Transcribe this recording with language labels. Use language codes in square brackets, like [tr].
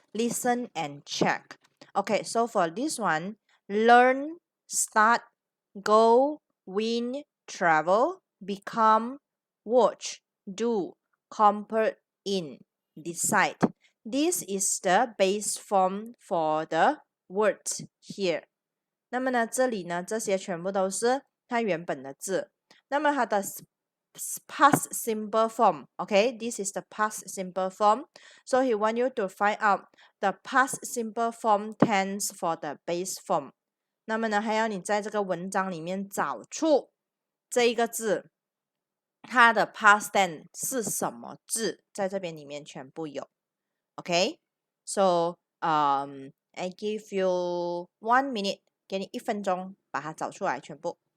[en] Listen and check. Okay, so for this one, learn, start, go, win, travel, become, watch, do, compare, in, decide. This is the base form for the words here. [zh] 那么呢，这里呢，这些全部都是它原本的字。那么它的 [en] past simple form, okay, this is the past simple form. So he want you to find out the past simple form tense for the base form. [zh] 那么呢，还要你在这个文章里面找出这一个字，它的 past tense 是什么字，在这边里面全部有。 [en] Okay, so I give you 1 minute. [zh] 给你1分钟把它找出来全部。